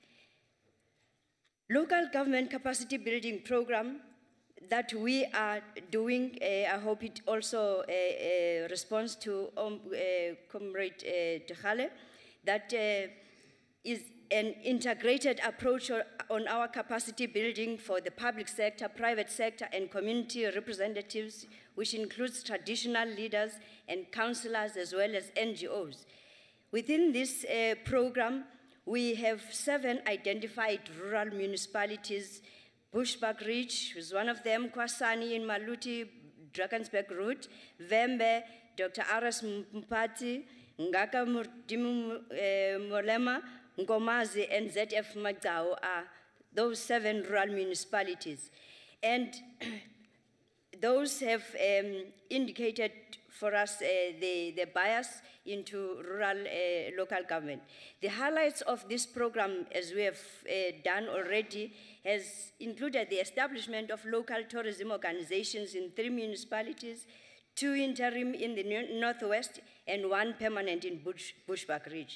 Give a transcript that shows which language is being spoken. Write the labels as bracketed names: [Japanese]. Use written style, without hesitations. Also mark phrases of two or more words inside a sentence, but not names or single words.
[English] Local government capacity building program that we are doing, I hope it also responds to Comrade Tejale, that is an integrated approach on our capacity building for the public sector, private sector, and community representatives, which includes traditional leaders and councillors as well as NGOs. Within this program, we have 7 identified rural municipalities. Bushbuck Ridge is one of them, Kwasani in Maluti, Drakensberg Route, Vembe, Dr. R.S. Mpati, Ngaka Murtimu Molema, Ngomazi, and ZF Magdao are those 7 rural municipalities. And those have indicated for us the bias into rural local government. The highlights of this program, as we have done already, has included the establishment of local tourism organizations in 3 municipalities, 2 interim in the Northwest, and 1 permanent in Bushbuck Ridge.